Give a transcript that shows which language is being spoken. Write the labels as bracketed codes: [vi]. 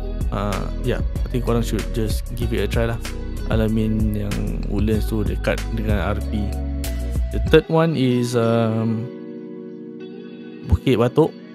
[en] I think [ms] korang [en] should just give it a try lah. [ms] Al-Amin yang Woodlands tu dekat dengan RP. [en] The third one is Bukit Batok.